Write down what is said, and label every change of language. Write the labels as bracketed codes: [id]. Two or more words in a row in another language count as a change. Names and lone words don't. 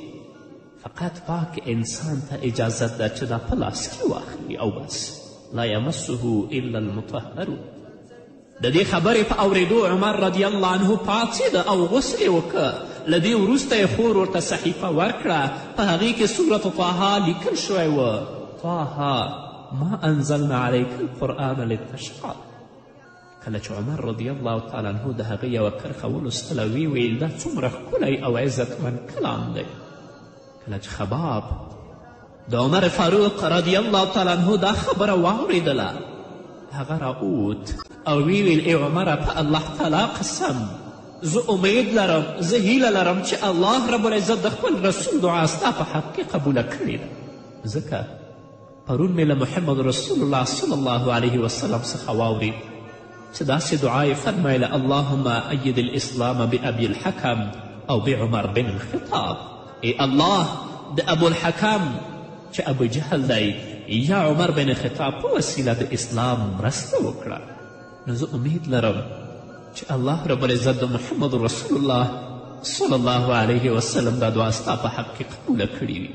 [ps] فقط پاک انسان ته اجازت ده چې دا په لاس کې واخلي او بس، [ar] لا یمسه الا المطهرون. [ps] د دې خبرې په اورېدو عمر [ar] رضی الله عنه [ps] پاڅېده او غسل یې وکړه. له دې وروسته یې خور ورته صحیفه ورکړه، په هغې کې سورت طه لیکل شوی و، [ar] طه ما انزلنا علیک القرآن لتشقى. [ps] کله چې عمر [ar] رضی الله تعالی عنه [ps] د هغه یوه کرښه ولوستله ویې ویل دا څومره ښکلی او عزتمند کلام دی. کله چې خباب د عمر فاروق [ar] رضی الله تعالی عنه [ps] دا خبره واورېدله، هغه راووت او ویې ویل ای عمره په الله تعالی قسم زه امید لرم، زه هیله لرم چې الله رب العزت د خپل رسول دعا ستا په حق کې قبوله کړې ده. ځکه پرون مې له محمد رسول الله [ar] صلی الله علیه وسلم [ps] څخه واورید چې داسې دعا یې فرمایله [ar] اللهم اید الاسلام بابي الحکم او بعمر بن الخطاب. [ps] ای الله د ابو الحکم چې ابو جهل دی یا عمر بن خطاب په وسیله د اسلام مرسته وکړه. نو زه امید لرم چې الله رب العزت د محمد رسول الله [ar] صلی الله علیه وسلم [ps] دا دعا ستا په حق کې قبوله کړې وي.